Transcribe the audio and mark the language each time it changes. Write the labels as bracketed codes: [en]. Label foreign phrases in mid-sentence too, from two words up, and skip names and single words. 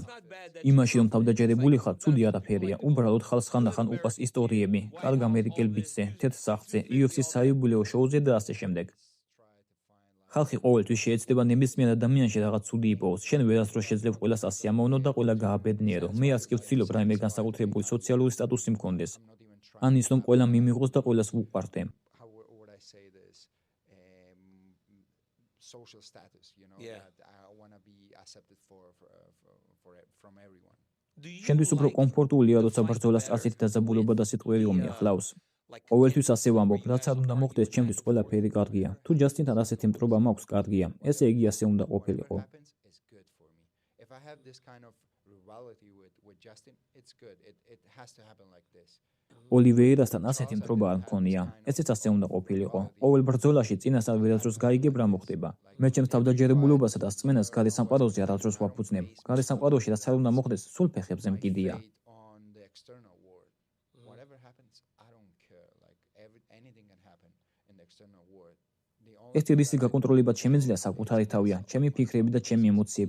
[ka] იმაში რომ თავდაჯერებული ხარ, ცუდი არაფერია. უბრალოდ ხალხს ხანდახან უყვარს ისტორიები, კარგ ამერიკელ ბიჭზე, თეთრ სახლზე, UFC-ს საიუბილეო შოუზე და ასე შემდეგ. ხალხი ყოველთვის შეეცდება ნებისმიერ ადამიანში რაღაც ცუდი იპოვოს. შენ ვერასდროს შეძლებ ყველას ასე ამოვნო და ყველა გააბედნიერო. მე არც კი ვცდილობ რაიმე განსაკუთრებული სოციალური სტატუსი მქონდეს. ან ის რომ ყველა მიმიღოს და ყველას ვუყვარდე. [en] Social status, that I want to be accepted from everyone. [ka] შენთვის უფრო კომფორტულია, როცა ბრძოლას ასეთი დაძაბულობა და სიტყვები ომიახლავს. ყოველთვის ასე ვამბობ, რაც არ უნდა მოხდეს, ჩემთვის ყველაფერი კარგია. თუ ჯასტინთან ასეთი მტრობა მაქვს, კარგია. ესე იგი ასე უნდა ყოფილიყო. [en] If I have this kind of rivalry with Justin, it's good. It has to happen like this. [ka] ოლივეირასთან ასეთი მტრობა არ მქონია. ესეც ასე უნდა ყოფილიყო. ყოველ ბრძოლაში წინასწარ ვერასდროს გაიგებ რა მოხდება. მე ჩემს თავდაჯერებულობასა და სწმენას გარე სამყაროზე არასდროს ვაფუძნებ. გარე სამყაროში რაც არ უნდა მოხდეს, სულ ფეხებზე მკიდია. ერთი რისი გაკონტროლებად შემიძლია საკუთარი თავია, ჩემი ფიქრები და ჩემი ემოციები.